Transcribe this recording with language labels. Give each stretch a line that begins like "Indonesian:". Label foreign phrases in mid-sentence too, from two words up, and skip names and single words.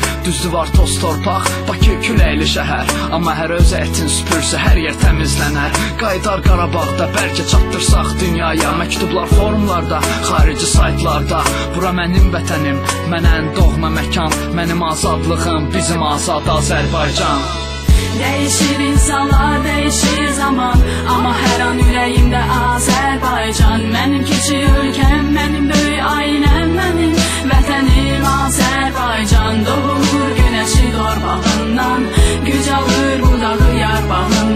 Azerbaijani: Düzdü var toz torpaq, Bakı küləkli şəhər, amma hər öz ətin süpürsə hər yer təmizlənər. Qaydar Qarabağda bəlkə çatdırsaq dünyaya, məktublar forumlarda, xarici saytlarda. Bura mənim vətənim, mənən doğma məkan, mənim azadlığım, bizim azad Azərbaycan.
Turkish: Değişir insanlar, değişir zaman, ama her an yüreğimde Azerbaycan. Benim küçük ülkem, benim büyük ailem, benim vətənim Azerbaycan. Doğur güneşi torpağından, güc alır budağı yarpağından.